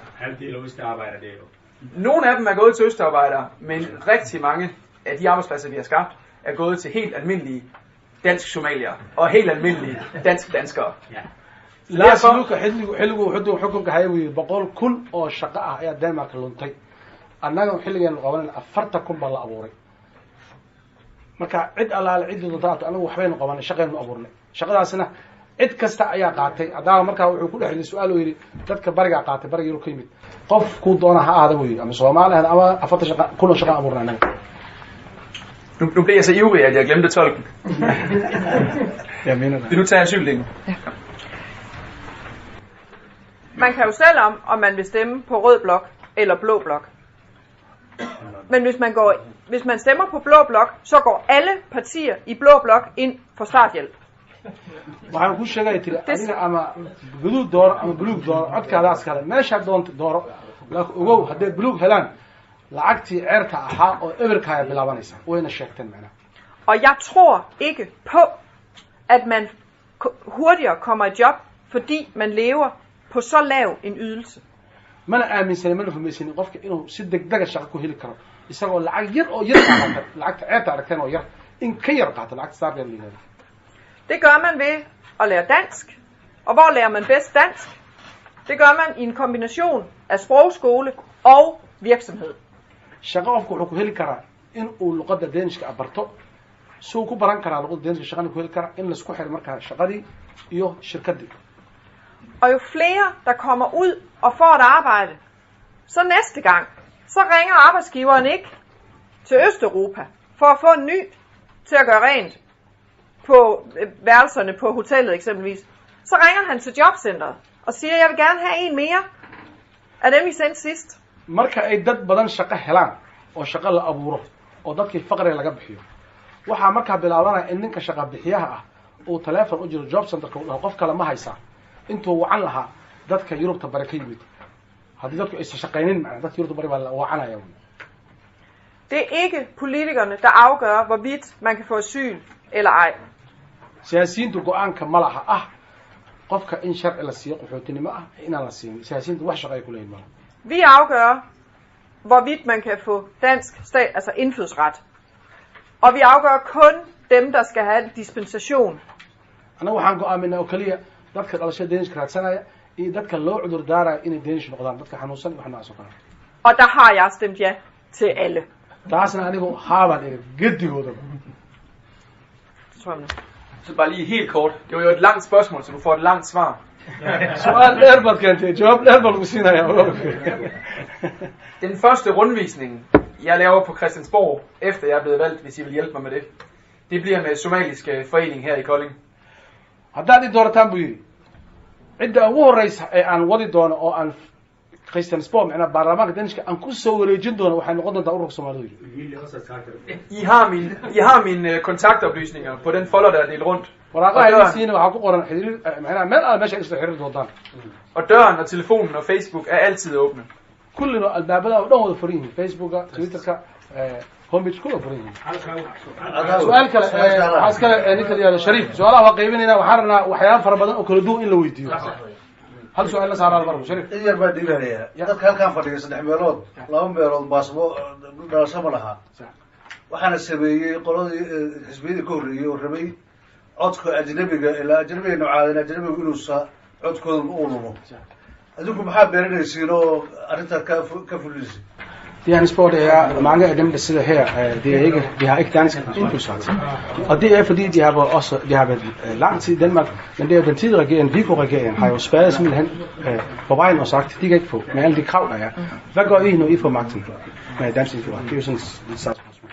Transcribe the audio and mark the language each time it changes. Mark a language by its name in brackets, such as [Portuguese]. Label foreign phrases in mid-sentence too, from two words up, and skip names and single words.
[Danish] Nogle af dem er gået til østarbejdere, men rigtig mange af de arbejdspladser, vi har skabt, er gået til helt almindelige dansk somalier og helt almindelige danskere. [Somali] Lars Løkke xilligu wuxuu xukunka hayay 100 kun oo shaqo ah ayaa Denmark luntay. Annaga xilligan qabanay 40 kun baa la abuuray. Marka cid alaal cid doonta anagu waxbaynu qabanay shaqaynu abuurnay. Shaqadaasina cid kasta ayaa qaatay. Adaa marka wuxuu ku dhaxlay su'aal oo yiri dadka bariga qaatay bariga ka yimid. Qof ku doona ha aado weey ama Soomaaliya ama 40 kun oo shaqo abuurnay anaga. [Danish] Nu bliver jeg så ivrig, at jeg glemte tolken. Jeg mener det. Vil du tage asyldingen? Ja. Man kan jo selv om man vil stemme på rød blok eller blå blok. Men hvis man stemmer på blå blok, så går alle partier i blå blok ind for starthjælp. [Somali] waxaan ku sheegay tiri adiga ama guduud door ama buluug door codkaadaas kale meesha doonto dooro laakiin ogow haddii buluug helaan lacagtii ceerta ahaa oo eberka ay bilaabanaysa wayna sheegteen macna. [Danish] Og jeg tror ikke på, at man hurtigere kommer i job, fordi man lever på så lav en ydelse. [Somali] mana aaminsan mana rumaysan qofka inuu si degdeg ah shaqo ku heli karo isagoo lacag yar oo yar qaata lacagta ceebta aragteen oo yar in ka yar qaata lacagta saar yar leeyahay. [Danish] Det gør man ved at lære dansk. Og hvor lærer man bedst dansk? Det gør man i en kombination af sprogskole og virksomhed. [Somali] shaqo qofku wuxuu ku heli karaa in uu luqadda Danish barto soo ku baran karaa luqadda Danish shaqana ku heli karaa in la isku xiro markaa shaqadii iyo shirkadii. [Danish] Og jo flere der kommer ud og får et arbejde, så næste gang, så ringer arbejdsgiveren ikke til Østeuropa for at få en ny til at gøre rent på værelserne på hotellet eksempelvis. Så ringer han til jobcentret og siger, jeg vil gerne have en mere af dem I sendte sidst. [Somali] marka ay dad badan shaqo helaan oo shaqo la abuuro oo dadkii faqriga laga bixiyo waxa markaa bilaabanaya in ninka shaqo bixiyaha ah oo telefoon u jiro job center-ka uu qof kale ma haysa intuu wacan lahaa dadka Yurubta bari ka yimid haddii dadku ay shaqeyneen macna dadka Yurubta bari baa la wacanaya. [Danish] Det er ikke politikerne der afgør hvorvidt man kan få asyl eller ej. [Somali] siyaasiyiintu go'aanka ma laha ah qofka in sharci la siiyo qaxootinimo ah inaan la siin siyaasiyiintu wax shaqo ay ku leeyihiin. [Danish] Vi afgør hvorvidt man kan få dansk altså indfødsret. Og vi afgør kun dem der skal have en dispensation. [Somali] Anagu waxaan go'aaminaa oo kaliya dadka dhalashada Danish raadsanaya iyo dadka loo cudur daaraya inay Danish noqdaan dadka xanuunsan iyo waxna soo kale. [Danish] Og der har jeg stemt ja til alle. [Somali] Taasna anigu haaban ee gedigooda. [Danish] Så bare lige helt kort. Det var jo et langt spørgsmål, så du får et langt svar. [Somali] Su'aal dheer baad keentay jawaab dheer baan ku siinayaa. [Danish] Den første rundvisning, jeg laver på Christiansborg, efter jeg er blevet valgt, hvis I vil hjælpe mig med det, det bliver med Somaliske Forening her i Kolding. [Somali] Haddaad i doorataan buu yidhi cidda ugu horreysa ee aan wadi doono oo aan Christiansborg macnaa baarlamaanka Danishka aan ku soo wareejin doono waxay noqon doontaa ururka Soomaalidu. [Danish] I har mine kontaktoplysninger på den folder, der er delt rundt. [Somali] waraaqaha siina waxaa ku qoran xiriir macnaa meel aan meesha isla xiriir doontaan. [Danish] Og døren og telefonen og Facebook er altid åbne. [Somali] kullina albaabada oo dhan wada furan yihiin Facebooka, Twitterka, homepage kulla furan yihiin. su'aal kale waxaa iskale ninka la yidhaahdo Shariif su'aalaha waa qaybinaynaa waxaan rabnaa waxyaabo fara badan oo kala duwan in la weydiiyo. hal su'aal la saaraa marka Shariif in yar baa dhiiranaya dadka halkaan fadhiya 3 meelood 2 meelood baasbo dhalasho ma laha waxaana sameeyay qoladii xisbiyada ka horreeyay oo rabay codka ajnabiga ilaa ajnabiga noocaadina ajnabiga inuu codkooda u lumo adinku maxaa beeranaysiin oo arrinta ka fulisay. [Danish] De har spurgt er mange af dem der sidder her de har ikke dansk indfødsret. Og det er fordi de har været lang tid i Danmark, men det er den tidligere regering, Viggo-regeringen, har jo spadet simpelthen på vejen og sagt, de kan ikke få med alle de krav der er. Hvad gør I, når I får magten med dansk indfødsret? Det er jo sådan et spørgsmål.